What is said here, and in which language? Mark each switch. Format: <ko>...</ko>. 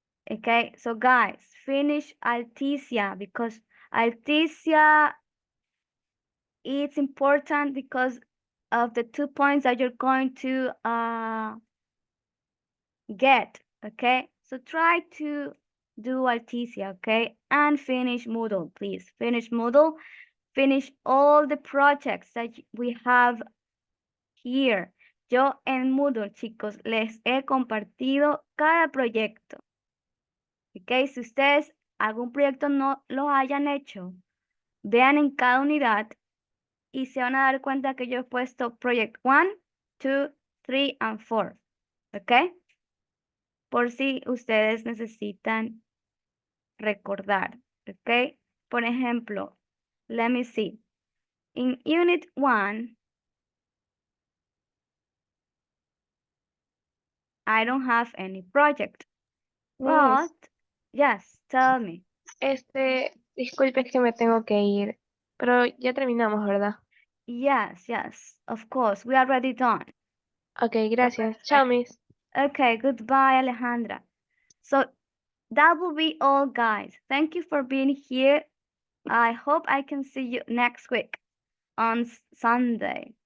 <en>Okay, so guys, finish Alticia because Alticia is important because of the 2 points that you're going to get. Okay, so try to do Alticia, okay, and finish Moodle, please. Finish Moodle. Finish all the projects that we have here.</en> <es>Yo en Moodle, chicos, les he compartido cada proyecto. Ok, si ustedes algún proyecto no lo hayan hecho, vean en cada unidad y se van a dar cuenta que yo he puesto</es> <en>Project 1, 2, 3 and 4.</en> <es>Ok, por si ustedes necesitan recordar.</es> <en>Ok,</en> <es>por ejemplo,</es> <en>let me see. In Unit 1, I don't have any project. Miss, But, yes, tell me.</en> <es>Disculpe, es que me tengo que ir, pero ya terminamos, ¿verdad?</es> <en>Yes, yes, of course, we are already done.</en> <es>Ok, gracias. Chao, Miss.</es> <en>Okay, goodbye, Alejandra. So that will be all, guys. Thank you for being here. I hope I can see you next week on Sunday.</en>